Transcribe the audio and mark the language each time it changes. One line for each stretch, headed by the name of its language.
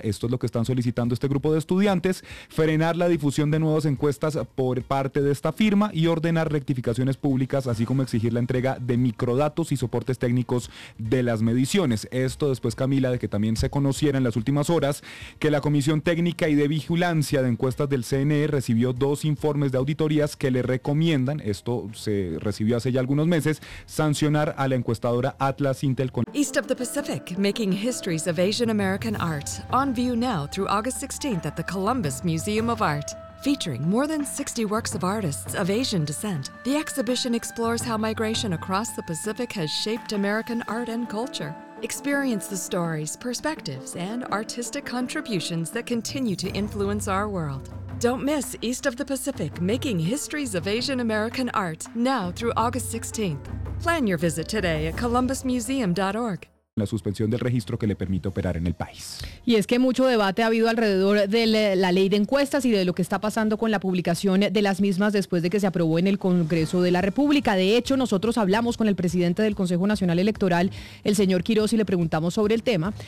Spanish: Esto es lo que están solicitando este grupo de estudiantes: frenar la difusión de nuevas encuestas por parte de esta firma y ordenar rectificaciones públicas, así como exigir la entrega de microdatos y soportes técnicos de las mediciones. Esto después, Camila, de que también se conociera en las últimas horas que la Comisión Técnica y de Vigilancia de Encuestas del CNE recibió dos informes de auditorías que le recomiendan, esto se recibió hace ya algunos meses, sancionar a la encuestadora Atlas Intel con...
English: East of the Pacific, making histories of Asian American art. On view now through August 16th at the Columbus Museum of Art. Featuring more than 60 works of artists of Asian descent, the exhibition explores how migration across the Pacific has shaped American art and culture. Experience the stories, perspectives, and artistic contributions that continue to influence our world. Don't miss East of the Pacific, making histories of Asian American art, now through August 16th. Plan your visit today at columbusmuseum.org.
Spanish: La suspensión del registro que le permite operar en el país. Y es que mucho debate ha habido alrededor de la ley de encuestas y de lo que está pasando con la publicación de las mismas después de que se aprobó en el Congreso de la República. De hecho, nosotros hablamos con el presidente del Consejo Nacional Electoral, el señor Quirós, y le preguntamos sobre el tema.